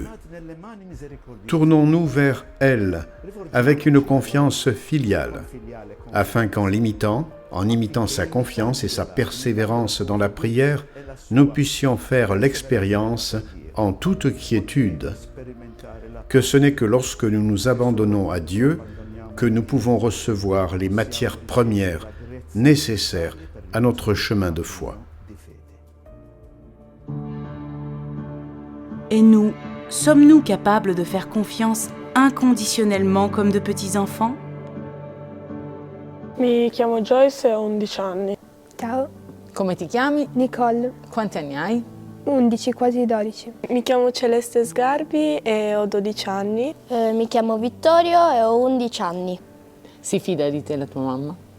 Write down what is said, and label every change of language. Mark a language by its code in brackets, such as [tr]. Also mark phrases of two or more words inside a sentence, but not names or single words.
[fr] Tournons-nous vers elle avec une confiance filiale, afin qu'en imitant sa confiance et sa persévérance dans la prière, nous puissions faire l'expérience en toute quiétude que ce n'est que lorsque nous nous abandonnons à Dieu que nous pouvons recevoir les matières premières nécessaires à notre chemin de foi. Et nous, sommes-nous capables de faire confiance inconditionnellement comme de petits enfants? [it] Mi chiamo Joyce e ho 11 anni. Ciao, Come ti chiami? Nicole, Quanti anni hai? 11, quasi 12. Mi chiamo Celeste Sgarbi e ho 12 anni. Mi chiamo Vittorio e ho 11 anni. Si fida di te la tua mamma?